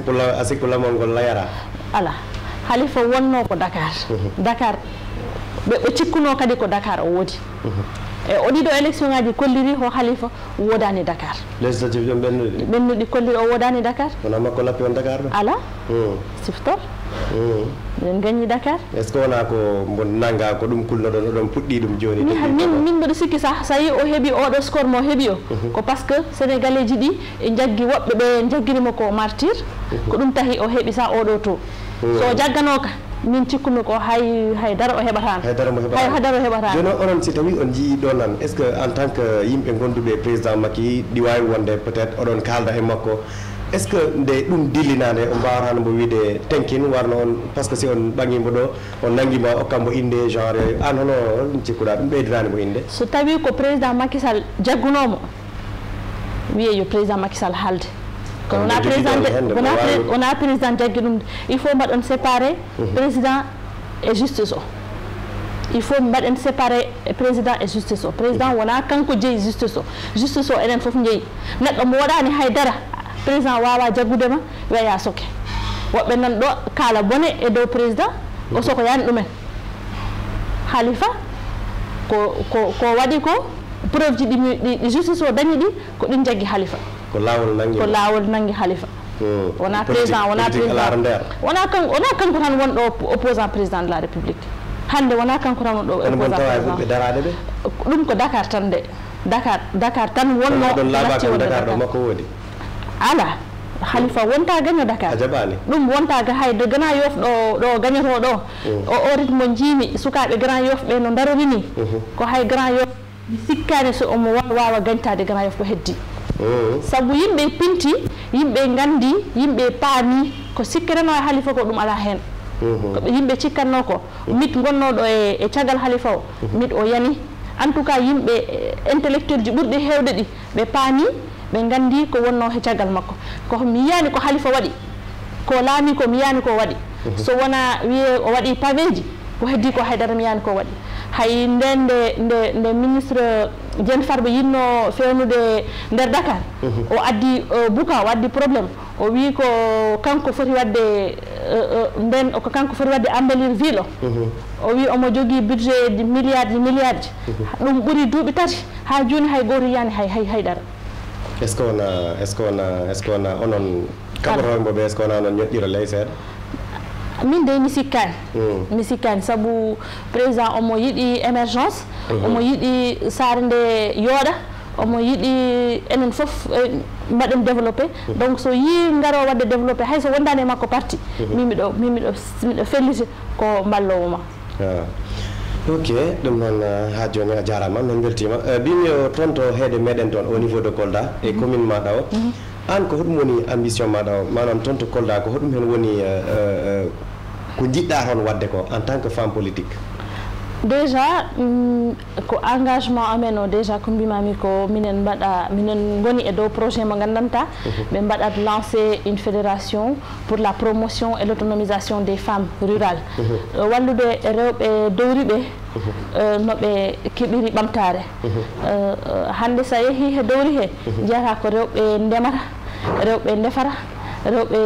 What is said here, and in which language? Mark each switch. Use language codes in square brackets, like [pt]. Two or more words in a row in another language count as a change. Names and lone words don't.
[ff] a sikku lamol ngol layara ala Khalifa wonno ko Dakar ɓe cikkuno kadi ko Dakar o woodi e o ɗiɗo élection ngaji kolliri ho Khalifa wodani Dakar législative jom ɓennuɗi kolliri o wodani Dakar wona makko lappi on Dakar ɗo ala siftor min gagni Dakar [fr] est ce que [ff] wona ko mo nanga ko ɗum kulnoɗon oɗon puɗɗi ɗum joni min mbiɗo sikki sa yi o heeɓi oɗo score mo heeɓi o ko [fr] par ce que [ff] sénégalais ji ɗi e jaggi woɓɓe ɓe jagguirimo ko martyr ko ɗum tahi o heeɓi sa oɗo to so jagganoka min cikkumi ko hay dara o heɓatano haydara o heɓatano joni onon si tawi on jii ɗo nan [fr] est ce que en tant que [ff] yimɓe gonduɓe président Macky ɗi wawi wonde [fr] peut être [ff] oɗon kalda e makko [fr] est ce que [ff] nde ɗum dillinade o mbawatano mbo wiide tenkin warno on [fr] par ce que [ff] si on ɓaŋimo ɗo on nanguima okkambo inde genre an hono ɗum cikkuɗa ɗum ɓeydanani mo inde so tawi ko président Macky Sall jaggunomo wiye yo président Macky Sall haalde kono wona président jaggi ɗum il faut mbaɗon [fr] séparé président et justice [ff] o il faut mbaɗen [fr] séparé président et justice [ff] o président wona kanko jeeyi justice o enen foof jeeyi neɗɗo mo waɗani haydara président wawa jaggudema weya soke woɓɓe nan ɗo kaala bone e dow président o soko yani ɗumen Khalifa ko waɗi ko preuve ji ɗi justice o dañi ɗi ko ɗin jaggi Halifa ko laawol nangi Halifa wona président wona kanko tan wonɗo opposant [fr] président de la république [ff] hande wona kanko tan wonɗo opposant ɗum ko Dakar tan de Dakar tan wonno makko woodi ala Halifa wonta gaño Dakar ɗum wonta ga hay de Grand Yoff ɗo gañoto ɗo o rythme mo jiimi sukaɓe Grand Yoff ɓe no darori ni ko hay Grand Yoff mi sikkani so omo wawa gañtade Grand Yoff ko heddi sabu yimɓe pinti yimɓe gandi yimɓe paami ko sikkirano e Halifa ko ɗum ala hen koɓe yimɓe cikkanno ko mit gonnoɗo e caggal Halifa o mit o yani en [fr] tout cas [ff] yimɓe intellectuel ji ɓurɗi hewde ɗi ɓe paami ɓe gandi ko wonno he caggal makko ko mi yiyani ko Halifa waɗi ko laami ko mi yiyani ko waɗi so wona wiye o waɗi paveji ko heddi ko haydara mi yiyani ko waɗi hay nde ministre Diène Farba yinno fewnude nder Dakar o addi buka o addi probléme o wi ko kanko foti wadde nden ko kanko foti wadde [fr] embellir ville [ff] o wi omo jogui budget ji milliards ji ɗum ɓuuri duuɓi tati ha joni hay goto yiyani haydara [fr] est ce que [ff] wona onon kaɓotoɓeɓe [fr] est ce que [ff] wona onon ñoƴƴiro ley seeɗa min de mi sikkani sabu président omo yiiɗi émergence omo yiiɗi saare nde yooɗa omo yiiɗi enen fof mbaɗen développé donc so yi ngaro wadde développé hay so wondani e makko parti miɗo felliti ko mballowo ma ok ɗum noon ha joni a jarama min beltima mbimi o toon to heede meɗen toon [fr] au niveau de [ff] Kolda e commune maɗa o an ko hoɗum woni ambition maɗa o manam toon to Kolda ko hoɗum hen woni ko jiɗɗa toon wadde ko [fr] en tant que femme politique [ff] déjà ko engagement amen o déjà ko mbimami ko minen goni e dow projet mo gandanta ɓe mbaɗat [fr] lancé une fédération pour la promotion et l'autonomisation des femmes [ff] rurales wallude rewɓe dowriɓe no ɓe keɓiri ɓamtare hande sa yeehi he dowri he jiyata ko rewɓe ndemata rewɓe ndefata rewɓe